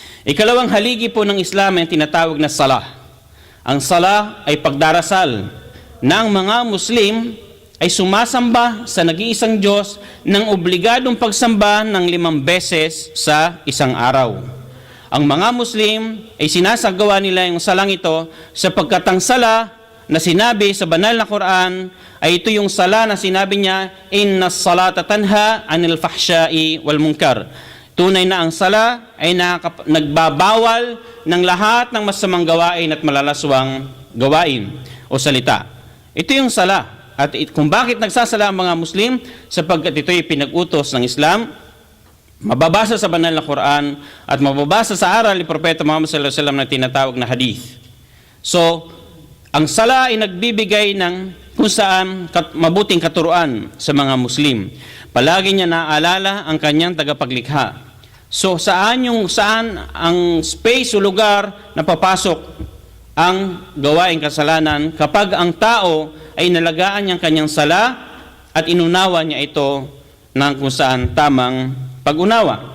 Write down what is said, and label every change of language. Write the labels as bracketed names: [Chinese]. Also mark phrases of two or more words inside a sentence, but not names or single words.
[Filipino] Ikalawang haligi po ng Islam ay tinatawag na salah. Ang salah ay pagdarasal na ang mga Muslim ay sumasamba sa nag-iisang Diyos ng obligadong pagsamba ng 5 beses sa isang araw. Ang mga Muslim ay sinasagawa nila yung salang ito sapagkat ang sala na sinabi sa banal na Quran ay ito yung sala na sinabi niya, [Arabic] إن الصلاة تنهى عن الفحشاء والمنكر. [Filipino] Tunay na ang sala ay nagbabawal ng lahat ng masamang gawain at malalaswang gawain o salita. Ito yung sala. At kung bakit nagsasala ang mga Muslim, sapagkat ito ay pinag-utos ng Islam, mababasa sa banal na Quran at mababasa sa aral ni Propeta Muhammad [Arabic] صلى الله عليه وسلم [Filipino] na tinatawag na hadith. So, ang sala ay nagbibigay ng kung saan mabuting katuruan sa mga Muslim. Palagi niya naaalala ang kanyang tagapaglikha. So, saan ang space o lugar na papasok ang gawaing kasalanan kapag ang tao ay nalagaan niyang kanyang sala at inunawa niya ito ng kung saan tamang pag-unawa.